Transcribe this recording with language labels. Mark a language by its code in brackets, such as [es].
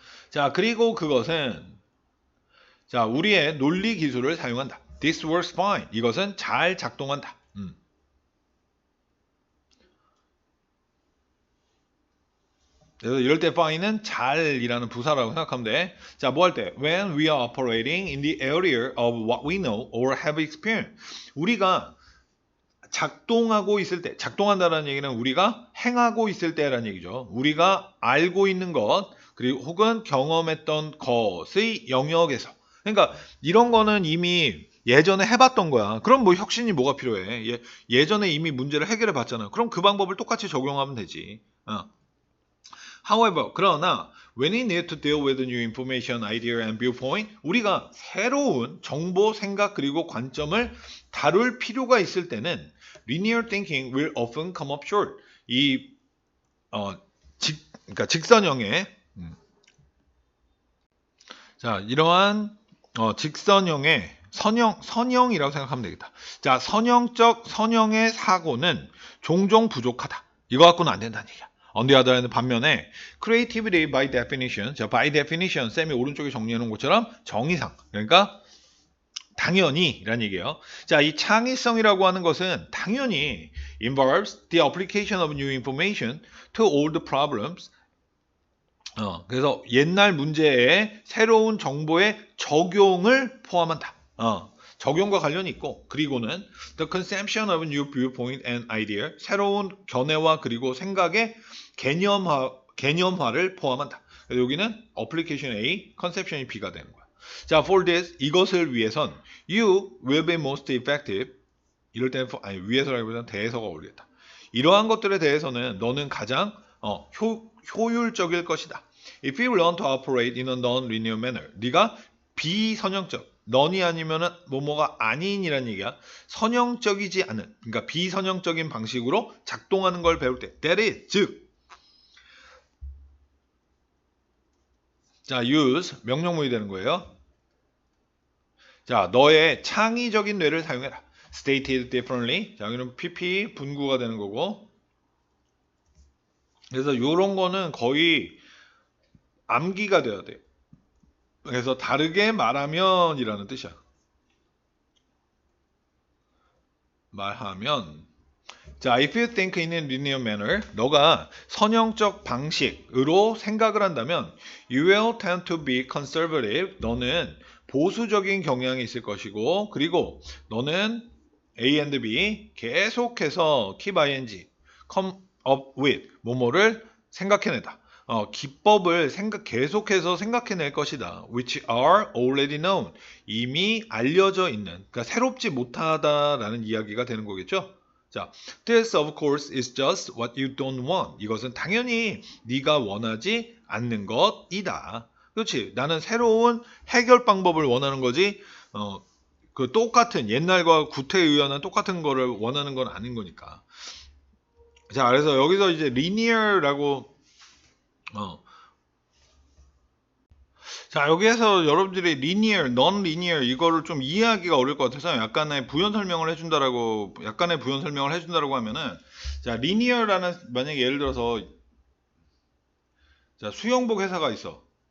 [ko] 자, 그리고 그것은 자, 우리의 논리 기술을 사용한다. [en] This works fine. [ko] 이것은 잘 작동한다. 그래서 이럴 때 fine은 잘이라는 부사라고 생각하면 돼. 자, 뭐 할 때? [en] When we are operating in the area of what we know or have experienced. [ko] 우리가 작동하고 있을 때, 작동한다는 얘기는 우리가 행하고 있을 때라는 얘기죠. 우리가 알고 있는 것, 그리고 혹은 경험했던 것의 영역에서. 그러니까 이런 거는 이미 예전에 해봤던 거야. 그럼 뭐 혁신이 뭐가 필요해? 예전에 이미 문제를 해결해 봤잖아. 그럼 그 방법을 똑같이 적용하면 되지. [en] However, [ko] 그러나 [en] when we need to deal with new information, idea, and viewpoint, [ko] 우리가 새로운 정보, 생각, 그리고 관점을 다룰 필요가 있을 때는 [en] linear thinking will often come up short. [ko] 그러니까 직선형의 자, 이러한 직선형의 선형이라고 생각하면 되겠다. 자, 선형의 사고는 종종 부족하다. 이거 갖고는 안 된다는 얘기야. [en] On the other hand, [ko] 반면에 [en] creativity by definition, [ko] 자, [en] by definition, [ko] 쌤이 오른쪽에 정리해 놓은 것처럼 정의상, 그러니까 당연히 라는 얘기예요. 자, 이 창의성이라고 하는 것은 당연히 [en] involves the application of new information to old problems. [ko] 그래서 옛날 문제에 새로운 정보의 적용을 포함한다. 적용과 관련이 있고, 그리고는 [en] the conception of new viewpoint and idea, [ko] 새로운 견해와 그리고 생각의 개념화를 포함한다. 그래서 여기는 application A, conception이 B가 되는 거야. [en] 자, for this, [ko] 이것을 위해선 [en] you will be most effective. [ko] 이럴 때는 위해서라기보다는 대해서가 어울리겠다. 이러한 것들에 대해서는 너는 가장 효율적일 것이다. [en] If you learn to operate in a non-linear manner, [ko] 네가 비선형적, 넌이 아니면은 뭐뭐가 아닌이란 얘기야. 선형적이지 않은, 그러니까 비선형적인 방식으로 작동하는 걸 배울 때, [en] that is, [ko] 즉, 자, use 명령문이 되는 거예요. 자, 너의 창의적인 뇌를 사용해라. [en] Stated differently. [ko] 자, 여기는 PP 분구가 되는 거고. 그래서 이런 거는 거의 암기가 돼야 돼. 그래서 다르게 말하면이라는 뜻이야. 말하면 자, [en] if you think in a linear manner, [ko] 너가 선형적 방식으로 생각을 한다면 [en] you will tend to be conservative. [ko] 너는 보수적인 경향이 있을 것이고 그리고 너는 A and B 계속해서 [en] keep ing, come up with [ko] 뭐뭐를 생각해내다. 기법을 계속해서 생각해낼 것이다. [en] Which are already known. [ko] 이미 알려져 있는. 그러니까 새롭지 못하다라는 이야기가 되는 거겠죠. [en] 자, this of course is just what you don't want. [ko] 이것은 당연히 네가 원하지 않는 것이다. 그렇지. 나는 새로운 해결 방법을 원하는 거지. 그 똑같은 옛날과 구태의연한 똑같은 거를 원하는 건 아닌 거니까. 자, 그래서 여기서 이제 linear라고 자, 여기에서 여러분들이 linear, non-linear 이거를 좀 이해하기가 어려울 것 같아서 약간의 부연 설명을 해준다라고 하면은 자, linear라는 만약에 예를 들어서 자, 수영복 회사가 있어.